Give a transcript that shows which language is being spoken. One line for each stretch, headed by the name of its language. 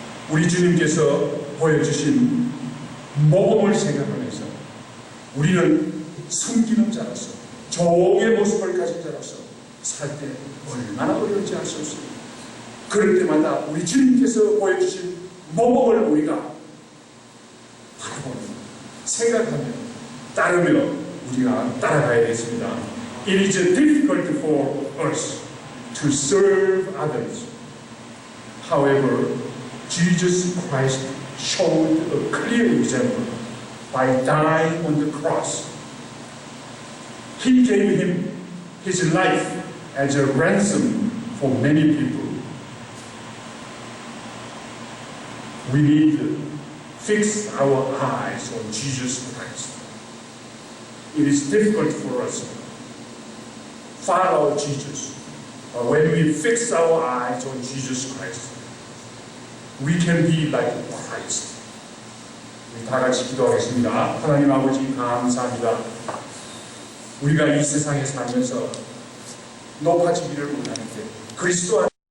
Korean: 우리 주님께서 보여주신 모범을 생각하면서 우리는 숨기는 자로서, 종의 모습을 가진 자로서 살 때 얼마나 어려운지 알 수 없습니다. 그럴 때마다 우리 주님께서 보여주신 모범을 우리가 바라보며, 생각하며, 따르며 우리가 따라가야겠습니다.
English: It is difficult for us to serve others. However, Jesus Christ showed a clear example by dying on the cross. He gave him his life as a ransom for many people. We need to fix our eyes on Jesus Christ. It is difficult for us to follow Jesus. But when we fix our eyes on Jesus Christ, we can be like Christ.
Korean: 우리 다 같이 기도하겠습니다. 하나님 아버지 감사합니다. 우리가 이 세상에 살면서 높아지기를 원하는데 그리스도